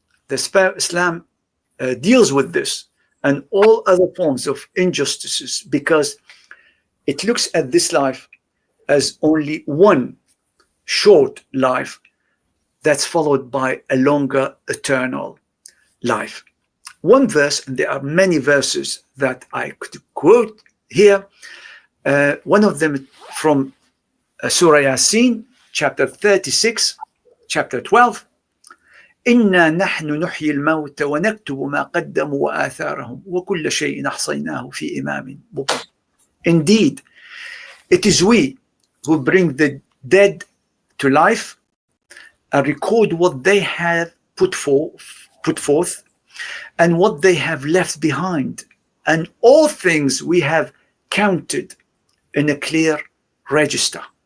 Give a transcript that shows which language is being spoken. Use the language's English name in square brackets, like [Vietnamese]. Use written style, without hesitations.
[English] Islam deals with this and all other forms of injustices because it looks at this life as only one short life that's followed by a longer eternal life. One verse, and there are many verses that I could quote here, one of them from Surah Yasin, chapter 36, chapter 12. [Arabic] إنا نحن نحيي الموتى ونكتب ما قدموا وآثارهم وكل شيء أحصيناه في إمام مبين. [English] Indeed, it is we who bring the dead to life and record what they have put forth and what they have left behind, and all things we have counted in a clear register.